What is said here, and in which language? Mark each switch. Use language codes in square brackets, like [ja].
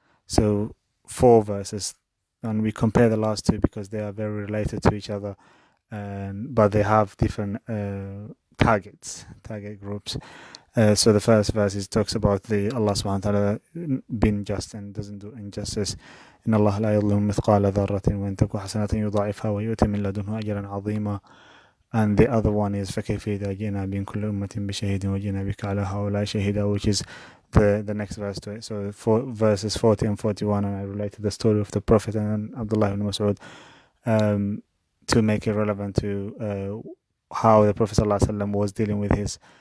[en] So 4 verses, and we compare the last two because they are very related to each other, but they have different target groups. So the first verse talks about the Allah subhanahu wa ta'ala being just and doesn't do injustice. [ar] إن الله لا يظلم مثقال ذرة وإن تك حسنة يضاعفها ويؤتي من لدنه أجرا عظيما. [en] And the other one is [ar] فكيف إذا جئنا من كل أمة بشهيد وجئنا بك على هؤلاء شهيدا, [en] which is the next verse to it. So verses 40 and 41, and I related the story of the Prophet and Abdullah ibn Mas'ud to make it relevant to how the Prophet ﷺ was dealing with his